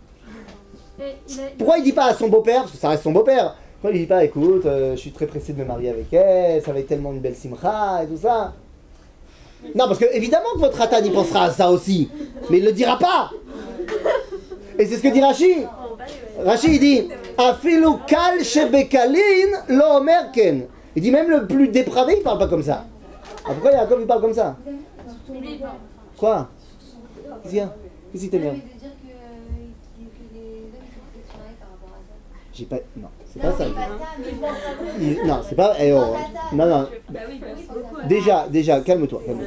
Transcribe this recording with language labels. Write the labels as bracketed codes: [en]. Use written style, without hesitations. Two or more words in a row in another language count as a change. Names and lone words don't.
[fr] Pourquoi il dit pas à son beau-père, parce que ça reste son beau-père, pourquoi il dit pas, écoute, je suis très pressé de me marier avec elle, ça va être tellement une belle simcha et tout ça? Non, parce que évidemment que votre Ratan y pensera à ça aussi, mais il le dira pas. Et c'est ce que dit Rashi. Rashi il dit, [he] אפילו קל שבקלים לא אומר כן. [fr] Il dit même le plus dépravé il parle pas comme ça. Ah, pourquoi Yaakov il parle comme ça? Quoi? Qu'est-ce qu'il y a? Qu'est-ce qui t'énerve? J'ai pas... Non, c'est pas ça. Non, c'est pas... Non. Déjà, calme-toi.